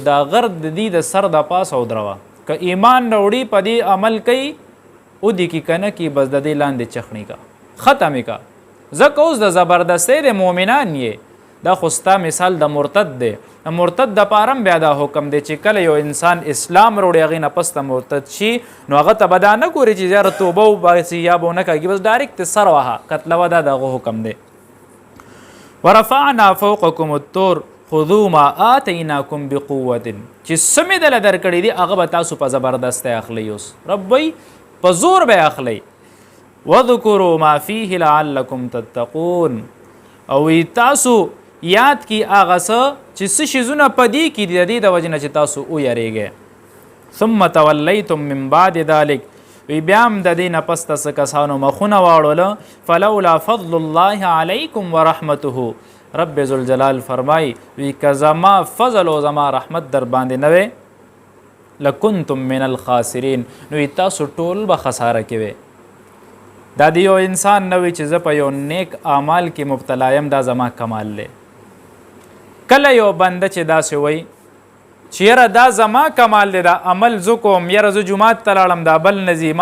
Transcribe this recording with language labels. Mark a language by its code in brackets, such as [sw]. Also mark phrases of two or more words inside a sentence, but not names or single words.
[ps] دا غر د دې د سر د پاسه ودروه که ایمان راوړي په دې عمل کوي ودې کې که نه کي بس د دې لاندې چخني کا ختم یې کا ځکه اوس د زبردستۍ د مؤمنان یې دا خو ستا مثال د مرتد دی د مرتد دپاره هم بیا دا حکم دی چې کله یو انسان اسلام راوړي هغې نه پس ته مرتد شي نو هغه ته به دا نه ګوري چې یاره توبه وباسي یا به ونه کږي بس ډایرکټ سر وهه قتلوه دا د هغه حکم دی [ar] ورفعنا فوقکم الطور خذوا ما آتیناکم بقوة [ps] چې څه مې دله درکړي دي هغه به تاسو په زبردستی اخلئ اوس رب وایي په زور به اخلئ [ar] وذکروا ما فیه لعلکم تتقون [ps] او تاسو یاد کی هغه څه چې څه شیزونه په دې کې دي د دې د وجې نه چې تاسو ویریږئ [ar] ثم تولیتم من بعد ذلک [ps] وی بیا هم د دې نه پس ته څه کسانو مخونه واړوله [ar] فلولا فضل الله علیکم ورحمته [ps] رب ذوالجلال فرمای وی که زما فضل او زما رحمت در باندې نه وی [ar] لکنتم من الخاسرین [ps] نو تاسو ټول به خساره کې وی دا د یو انسان نه وي چې زه په یو نیک اعمال کې مبتلا یم دا زما کمال دی کله یو بنده چې داسې وایي چې یاره دا زما کمال دی دا عمل زه کوم یاره زه جومات ته لاړم دا بل نه ځي